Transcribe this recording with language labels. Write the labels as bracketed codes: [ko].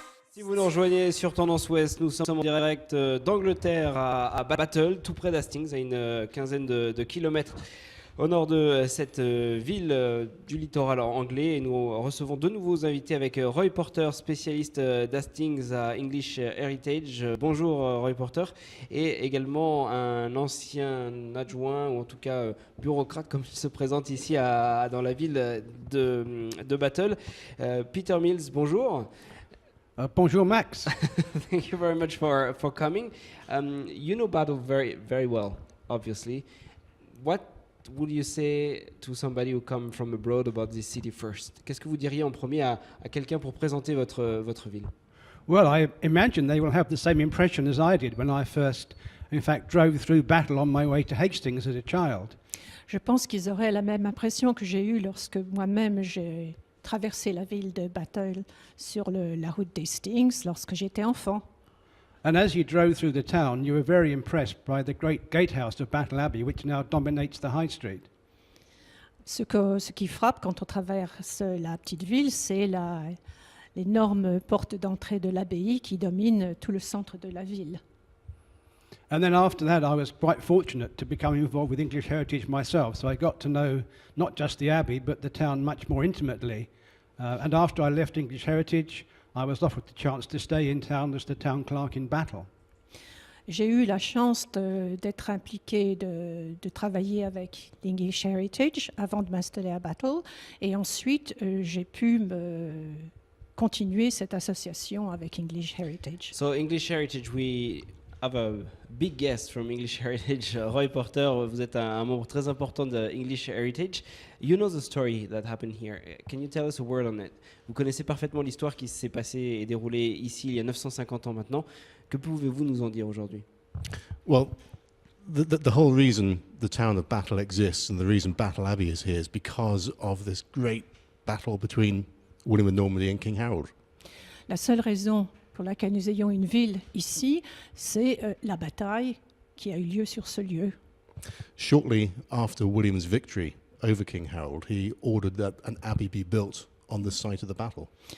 [fr] Si vous nous rejoignez sur Tendance Ouest, nous sommes en direct d'Angleterre à Battle, tout près d'Hastings, à une quinzaine de kilomètres au nord de cette ville du littoral anglais. Et nous recevons deux nouveaux invités avec Roy Porter, spécialiste d'Hastings à English Heritage. Bonjour Roy Porter. Et également un ancien adjoint, ou en tout cas bureaucrate, comme il se présente ici dans la ville de Battle. Peter Mills, bonjour. Bonjour, Max. [en] Thank you very much for coming. You know Battle very, very well, obviously. What would you say to somebody who come from abroad about this city first? [fr] Qu'est-ce que vous diriez en premier à quelqu'un pour présenter votre ville? [en] Well, I imagine they will have the same impression as I did when I first, in fact, drove through Battle on my way to Hastings as a child. [fr] Je pense qu'ils auraient la même impression que j'ai eue lorsque moi-même j'ai traversé la ville de Battle sur la route d'Hastings lorsque j'étais enfant. [en] And as you drove through the town, you were very impressed by the great gatehouse of Battle Abbey, which now dominates the High Street. [fr] Ce qui frappe quand on traverse la petite ville, c'est l'énorme porte d'entrée de l'abbaye qui domine tout le centre de la ville. [en] And then after that, I was quite fortunate to become involved with English Heritage myself, so I got to know not just the Abbey, but the town much more intimately. And after I left English Heritage, I was offered the chance to stay in town as the town clerk in Battle. [fr] J'ai eu la chance d'être impliquée, de travailler avec l'English Heritage avant de m'installer à Battle. Et ensuite, j'ai pu continuer cette association avec English Heritage. [en] So English Heritage, we have a big guest from English Heritage. [fr] Roy Porter, vous êtes un membre très important de English Heritage. [en] You know the story that happened here. Can you tell us a word on it? [fr] Vous connaissez parfaitement l'histoire qui s'est passée et déroulée ici il y a 950 ans maintenant. Que pouvez-vous nous en dire aujourd'hui? [en] Well, the whole reason the town of Battle exists and the reason Battle Abbey is here is because of this great battle between William of Normandy and King Harold. [fr] La seule raison pour laquelle nous ayons une ville ici, c'est la bataille qui a eu lieu sur ce lieu. [en] Shortly after William's victory over King Harold, he ordered that an abbey be built on the site of the battle.